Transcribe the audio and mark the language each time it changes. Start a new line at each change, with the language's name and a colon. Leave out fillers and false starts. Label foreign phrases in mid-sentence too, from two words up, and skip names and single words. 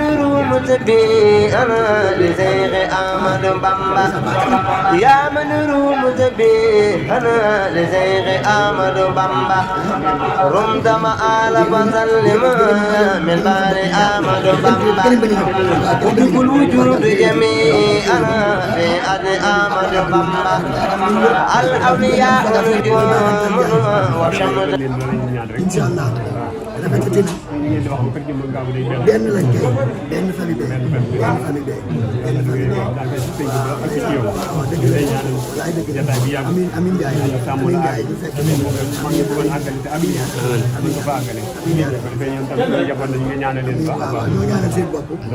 Arabic: يروم سبي أنا لشيخ أحمد بامبا يا من يروم سبي أنا لشيخ أحمد بامبا رمت ما آل بسلم من بعد أحمد بامبا وبكل الوجود جميعا في أرض أحمد بامبا الأولياء نجوم وشمس إن شاء الله
Wolof: rafetati benn lañ koy benn famille benn famille benn famille waaw dëgg la laay dëgg la amiin amiin Ndiaye amiin Ndiaye ñu fekk amiin ñoo ñaanal seen bopp